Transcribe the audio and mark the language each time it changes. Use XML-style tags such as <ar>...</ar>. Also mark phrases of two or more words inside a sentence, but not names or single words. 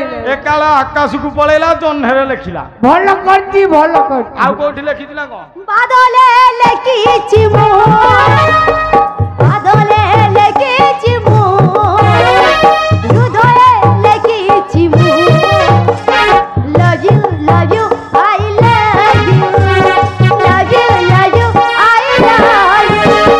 <or>ଏକାଳ ଆକାଶକୁ ପଳେଇଲା ଜହ୍ନରେ ଲେଖିଲା ଭଲ କରିଛି ଭଲ କରିଛି ଆଉ କୋଉଠି ଲେଖିଥିଲା କଣ ବାଦଲେ ଲେଖିଛି ମୁଁ ବାଦଲେ ଲେଖିଛି ମୁଁ ହୃଦয়ে ଲେଖିଛି ମୁଁ</or> <en>love you I love you</en> <or>love you I love you</or>